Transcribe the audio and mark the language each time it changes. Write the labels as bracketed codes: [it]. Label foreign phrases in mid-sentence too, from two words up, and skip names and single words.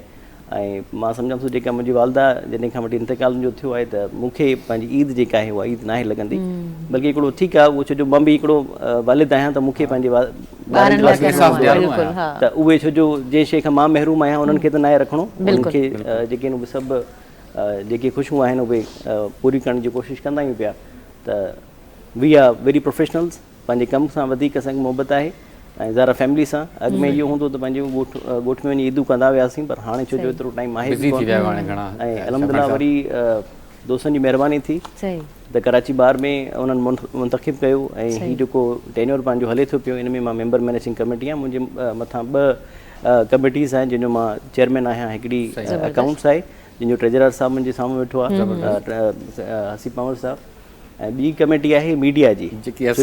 [sd] ऐं मां सम्झां थो जेका मुंहिंजी वालदा जॾहिं खां वठी इंतकाल मुंहिंजो थियो आहे, त मूंखे पंहिंजी ईद जेका आहे उहा ईद नाहे लॻंदी, बल्कि हिकिड़ो ठीकु आहे उहो, छो जो मां बि हिकिड़ो वालिद आहियां, त मूंखे पंहिंजे त उहे छो जो जंहिं शइ खां मां महरूम आहियां उन्हनि खे त नाहे रखिणो, उन्हनि खे जेके आहिनि उहे सभु जेके ख़ुशियूं आहिनि उहे पूरी करण जी कोशिशि कंदा आहियूं पिया। त [en] we are very professionals, [sd] पंहिंजे कम सां वधीक असांखे मोहबत आहे, ऐं ज़ारा फैमिली सां। अॻु में इहो हूंदो त पंहिंजे ॻोठ में वञी ईदूं कंदा हुआसीं, पर हाणे छो जो एतिरो टाइम आहे, ऐं अलहमदिल्ला वरी दोस्तनि जी महिरबानी थी त कराची बार में उन्हनि मुंतखिब कयो, ऐं हीउ जेको टेन्योर पंहिंजो हले थो पियो, इन में मां [en] member managing committee [sd] आहियां, मुंहिंजे मथां 2 कमेटीज़ आहिनि जंहिंजो मां चेयरमैन आहियां, हिकिड़ी अकाउंट्स आहे जंहिंजो ट्रेजरर साहब मुंहिंजे साम्हूं वेठो आहे, हसीब पंवर साहब, ऐं ॿी कमेटी आहे मीडिया जी, जेकी